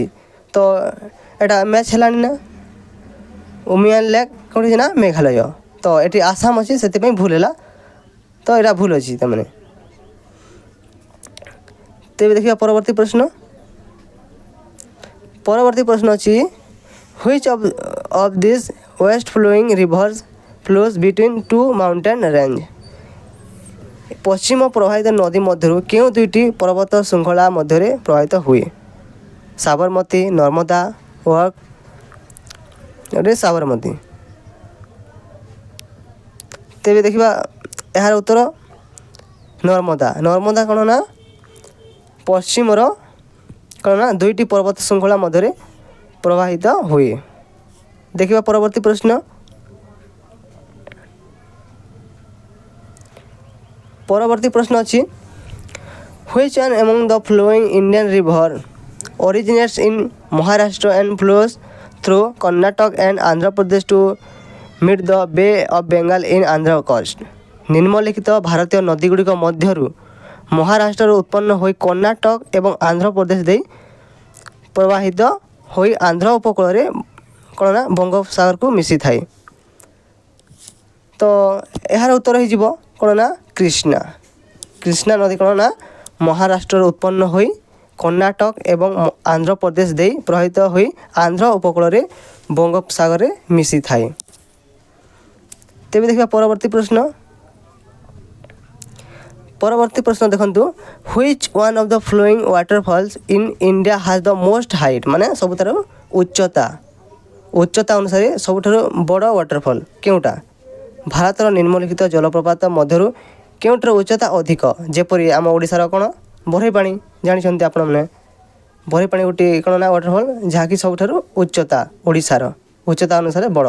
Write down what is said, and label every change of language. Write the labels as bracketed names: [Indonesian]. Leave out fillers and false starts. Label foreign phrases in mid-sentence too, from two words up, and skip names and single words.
[Odia] ତ ଏଇଟା ମ୍ୟାଚ୍ ହେଲାଣି ନା? ଉମିୟାମ ଲେକ୍ କେଉଁଠି ନା ମେଘାଳୟ, ତ ଏଠି ଆସାମ ଅଛି ସେଥିପାଇଁ ଭୁଲ ହେଲା। ତ ଏଇଟା ଭୁଲ ଅଛି ତାମାନେ। ତେବେ ଦେଖିବା ପରବର୍ତ୍ତୀ ପ୍ରଶ୍ନ। ପରବର୍ତ୍ତୀ ପ୍ରଶ୍ନ ଅଛି [English] Which of these west flowing rivers flows between two mountain range? [Odia] ପଶ୍ଚିମ ପ୍ରବାହିତ ନଦୀ ମଧ୍ୟରୁ କେଉଁ ଦୁଇଟି ପର୍ବତ ଶୃଙ୍ଖଳା ମଧ୍ୟରେ ପ୍ରବାହିତ ହୁଏ? ସାବରମତୀ, ନର୍ମଦା, ସାବରମତୀ। ତେବେ ଦେଖିବା ଏହାର ଉତ୍ତର ନର୍ମଦା। ନର୍ମଦା କ'ଣ ନା ପଶ୍ଚିମର କ'ଣ ନା ଦୁଇଟି ପର୍ବତ ଶୃଙ୍ଖଳା ମଧ୍ୟରେ ପ୍ରବାହିତ ହୁଏ। ଦେଖିବା ପରବର୍ତ୍ତୀ ପ୍ରଶ୍ନ। ପରବର୍ତ୍ତୀ ପ୍ରଶ୍ନ ଅଛି [English] Which one among the following Indian river originates in Maharashtra and flows through Karnataka and Andhra Pradesh to meet the Bay of Bengal in Andhra coast? [Odia] ନିମ୍ନଲିଖିତ ଭାରତୀୟ ନଦୀଗୁଡ଼ିକ ମଧ୍ୟରୁ ମହାରାଷ୍ଟ୍ରରୁ ଉତ୍ପନ୍ନ ହୋଇ କର୍ଣ୍ଣାଟକ ଏବଂ ଆନ୍ଧ୍ରପ୍ରଦେଶ ଦେଇ ପ୍ରବାହିତ ହୋଇ ଆନ୍ଧ୍ର ଉପକୂଳରେ କ'ଣ ନା ବଙ୍ଗୋପସାଗରକୁ ମିଶିଥାଏ। ତ ଏହାର ଉତ୍ତର ହୋଇଯିବ କ'ଣ ନା କୃଷ୍ଣା। କୃଷ୍ଣା ନଦୀ କ'ଣ ନା ମହାରାଷ୍ଟ୍ରରୁ ଉତ୍ପନ୍ନ ହୋଇ କର୍ଣ୍ଣାଟକ ଏବଂ ଆନ୍ଧ୍ରପ୍ରଦେଶ ଦେଇ ପ୍ରବାହିତ ହୋଇ ଆନ୍ଧ୍ର ଉପକୂଳରେ ବଙ୍ଗୋପସାଗରରେ ମିଶିଥାଏ। ତେବେ ଦେଖିବା ପରବର୍ତ୍ତୀ ପ୍ରଶ୍ନ। ପରବର୍ତ୍ତୀ ପ୍ରଶ୍ନ ଦେଖନ୍ତୁ [English] Which one of the flowing waterfalls in India has the most height? [Odia] ମାନେ ସବୁଠାରୁ ଉଚ୍ଚତା ଅନୁସାରେ ସବୁଠାରୁ ବଡ଼ ୱାଟରଫଲ୍ କେଉଁଟା? ଭାରତର ନିମ୍ନଲିଖିତ ଜଳପ୍ରପାତ ମଧ୍ୟରୁ କେଉଁଟିର ଉଚ୍ଚତା ଅଧିକ? ଯେପରି ଆମ ଓଡ଼ିଶାର କ'ଣ ବରେଇପାଣି, ଜାଣିଛନ୍ତି ଆପଣମାନେ। ବରେଇପାଣି ଗୋଟିଏ କ'ଣ ନା ୱାଟରଫଲ୍ ଯାହାକି ସବୁଠାରୁ ଉଚ୍ଚତା ଓଡ଼ିଶାର ଉଚ୍ଚତା ଅନୁସାରେ ବଡ଼।